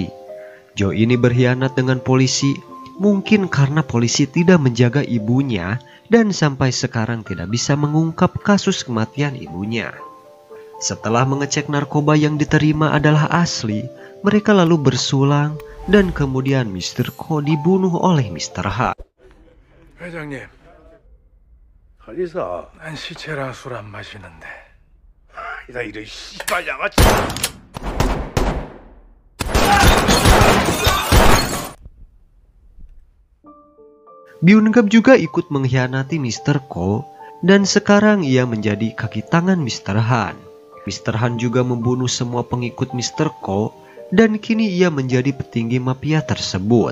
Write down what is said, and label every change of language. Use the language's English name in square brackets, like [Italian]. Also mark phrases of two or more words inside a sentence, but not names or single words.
[Indonesian] Joe ini berkhianat dengan polisi, mungkin karena polisi tidak menjaga ibunya dan sampai sekarang tidak bisa mengungkap kasus kematian ibunya. Setelah mengecek narkoba yang diterima adalah asli, mereka lalu bersulang dan kemudian Mr. Ko dibunuh oleh Mr. H. [Korean] 회장님, 한의사, 난 시체라 술 안 마시는데. 나 이런 씨발 양아치. [Indonesian] Byun-gap juga ikut mengkhianati Mr. Ko dan sekarang ia menjadi kaki tangan Mr. Han. Mr. Han juga membunuh semua pengikut Mr. Ko dan kini ia menjadi petinggi mafia tersebut.